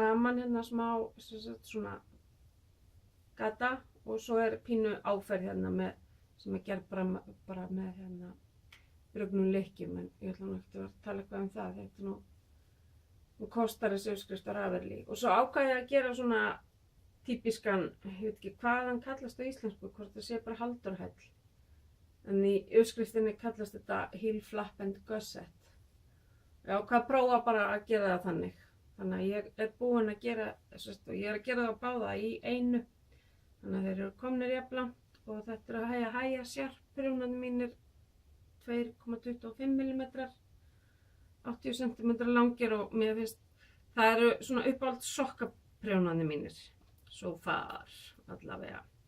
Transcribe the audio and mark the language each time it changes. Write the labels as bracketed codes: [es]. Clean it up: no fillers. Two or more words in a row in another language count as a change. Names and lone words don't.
[is] framan hérna smá svona gata og svo er pínu áferð hérna með sem er gerð bara með hérna brugnum lykkjum en ég ætla nú ekki að tala eitthvað um það þetta nú kostar þessi uppskrift á Ravelli og svo ákvað ég að gera svona típiskan, ég veit ekki hvað hann kallast á íslensku, hvort það sé bara haldurhæll en í uppskriftinni kallast þetta [en] heel flap and gusset. [is] Já, hvað prófa bara að gera það þannig að ég er búin að gera og ég er að gera það báða í einu þannig að þeir eru komnir jafnlangt og þetta eru að hæja sjarprjónarnir mínir 2,25 mm 80 cm langir og mér finnst það eru svona uppáhalds sokkaprjónarnir mínir [en] so far [is] allavega